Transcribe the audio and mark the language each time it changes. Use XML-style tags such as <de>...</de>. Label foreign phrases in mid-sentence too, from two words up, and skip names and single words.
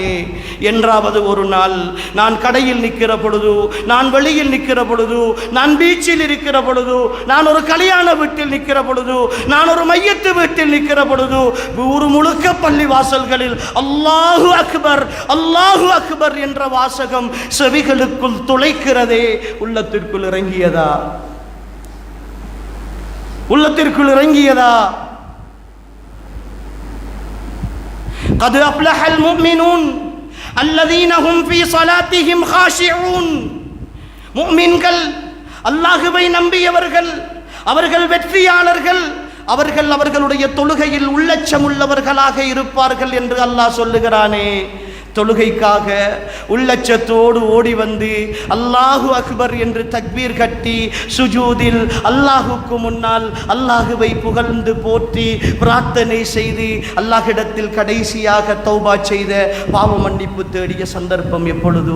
<ta>என்றாவது ஒரு நாள் நான் கடையில் நிற்கிற பொழுது, நான் வெளியில் நிற்கிற பொழுது, நான் பீச்சில் இருக்கிற பொழுது, நான் ஒரு கல்யாண வீட்டில் நிற்கிற பொழுது, நான் ஒரு மையத்து வீட்டில் நிற்கிற பொழுது, ஊர் முழுக்க பள்ளி வாசல்களில்</ta> <ar>الله أكبر, الله أكبر</ar> <ta>என்ற வாசகம் செவிகளுக்குள் துளைக்கிறதே, உள்ளத்திற்குள் இறங்கியதா? உள்ளத்திற்குள் இறங்கியதா?</ta> <ar>قد أفلح المؤمنون الذين هم في صلاتهم خاشعون.</ar> <ta>முஃமின்கள், அல்லாஹுவை நம்பியவர்கள், அவர்கள் வெற்றியாளர்கள், அவர்கள் அவர்களுடைய தொழுகையில் உள்ளச்சம் உள்ளவர்களாக இருப்பார்கள் என்று அல்லாஹ் சொல்லுகிறானே. தொழுகைக்காக உள்ளச்சத்தோடு ஓடி வந்து</ta> <ar>الله أكبر</ar> <ta>என்று தக்பீர் கட்டி சுஜூதில் அல்லாஹுக்கு முன்னால் அல்லாஹுவை புகழ்ந்து போற்றி பிரார்த்தனை செய்து அல்லாஹ்விடத்தில் கடைசியாக தௌபா செய்த பாவ மன்னிப்பு தேடிய சந்தர்ப்பம் எப்பொழுது?</ta>